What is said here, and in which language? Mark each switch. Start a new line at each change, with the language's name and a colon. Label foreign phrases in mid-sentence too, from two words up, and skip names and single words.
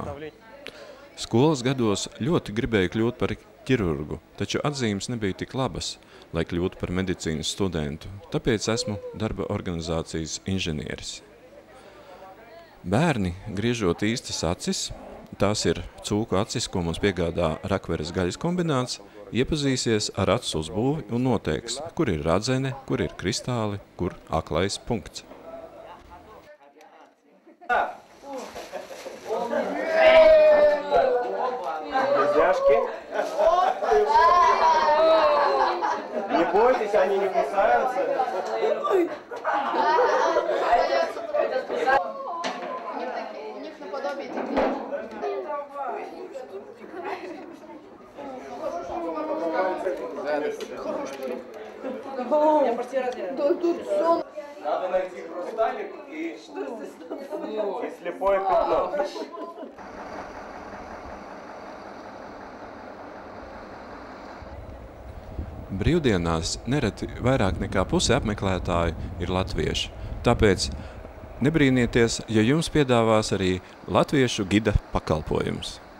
Latvian: Skolas gados ļoti gribēju kļūt par ķirurgu, taču atzīmes nebija tik labas, lai kļūtu par medicīnas studentu, tāpēc esmu darba organizācijas inženieris. Bērni, griežot īstas acis, tās ir cūku acis, ko mums piegādā Rakveres gaļas kombināts, iepazīsies ar acu uzbūvi un noteiks, kur ir radzene, kur ir kristāli, kur aklais punkts.
Russian: Не бойтесь, они не кусаются. У них наподобие такие. Надо найти хрусталик и слепое пятно.
Latvian: Brīvdienās nereti vairāk nekā puse apmeklētāju ir latvieši. Tāpēc nebrīnieties, ja jums piedāvās arī latviešu gida pakalpojums.